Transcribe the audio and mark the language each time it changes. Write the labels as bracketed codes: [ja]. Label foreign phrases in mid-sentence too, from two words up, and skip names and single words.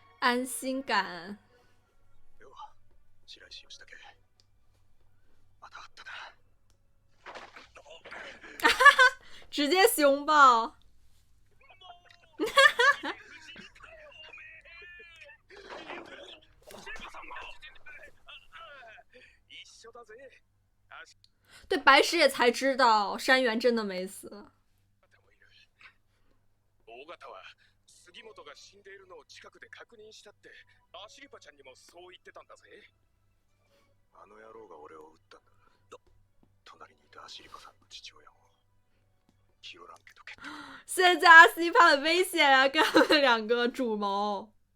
[zh] 安心感。直接熊抱。对，白石也才知道山原真的没死。 [ja] 杉本が死んでいるのを近くで確認したってアシリパちゃんにもそう言ってたんだぜ。あの野郎が俺を撃ったんだ。隣にいたアシリパさんの父親もキヨラン家と結婚。 [zh] 现在阿斯利帕很危险啊，跟他们两个主谋。